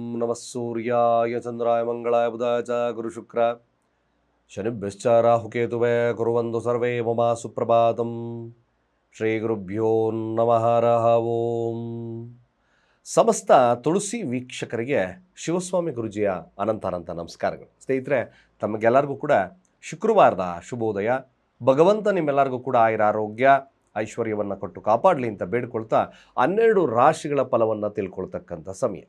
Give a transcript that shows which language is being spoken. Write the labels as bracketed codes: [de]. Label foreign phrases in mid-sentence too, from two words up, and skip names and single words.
[sa] ನಮಃ ಸೂರ್ಯಾಯ ಚಂದ್ರಾಯ ಮಂಗಳಾಯ ಬುಧಾಯ ಚ ಗುರುಶುಕ್ರ ಶನಿಭ್ಯಶ್ಚ ರಾಹುಕೇತುವೇ ಕುರುವಂತು ಸರ್ವೇ ಮಮ ಸುಪ್ರಭಾತಂ. ಶ್ರೀ ಗುರುಭ್ಯೋ ನಮಃ ಹರಃ ಓಂ. [kn] ಸಮಸ್ತ ತುಳಸಿ ವೀಕ್ಷಕರಿಗೆ ಶಿವಸ್ವಾಮಿ ಗುರುಜಿಯ ಅನಂತ ನಮಸ್ಕಾರಗಳು. ಸ್ನೇಹಿತರೆ, ತಮಗೆಲ್ಲರಿಗೂ ಕೂಡ ಶುಕ್ರವಾರದ ಶುಭೋದಯ. ಭಗವಂತ ನಿಮ್ಮೆಲ್ಲರಿಗೂ ಕೂಡ ಆರೋಗ್ಯ ಐಶ್ವರ್ಯವನ್ನು ಕೊಟ್ಟು ಕಾಪಾಡಲಿ ಅಂತ ಬೇಡ್ಕೊಳ್ತಾ 12 ರಾಶಿಗಳ ಫಲವನ್ನು ತಿಳ್ಕೊಳ್ತಕ್ಕಂಥ ಸಮಯ.